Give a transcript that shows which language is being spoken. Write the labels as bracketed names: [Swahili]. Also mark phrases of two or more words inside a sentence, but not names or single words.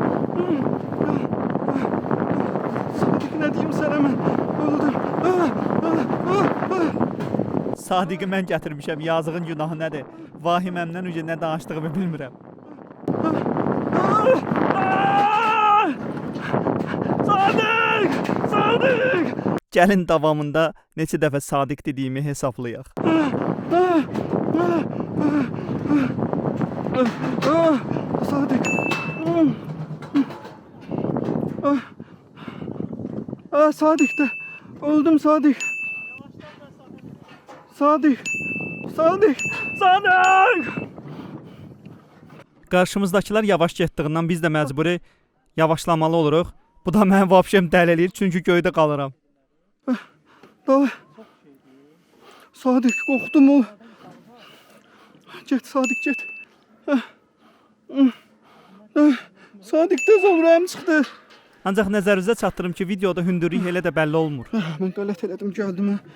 [Turkish] Sadik ne diyeyim sana ben? Öldüm. [Azerbaijani] Sadiki mən gətirmişəm, yazığın günahı nədir? Vahiməmdən öncə nə danışdığımı bilmirəm. Sadik! Sadik! Gəlin davamında neçə dəfə Sadik dediyimi hesablayaq. Sadik. Sadik'te. Öldüm Sadik. Sadik. Sadik. Sadik. Qarşımızdakılar yavaş getdiyindən biz də məcburi yavaşlamalı oluruq. Bu da mənim vəbşəm dəli eləyir, çünki göydə qalıram. Davay. Sadik, qorxdum o. Get Sadik, get. Sadik tez ol, ürəyim çıxdı. Ancaq nəzərinizə çatdırım ki, videoda hündürlük elə də bəlli olmur. Mən qələt elədim, gəldim.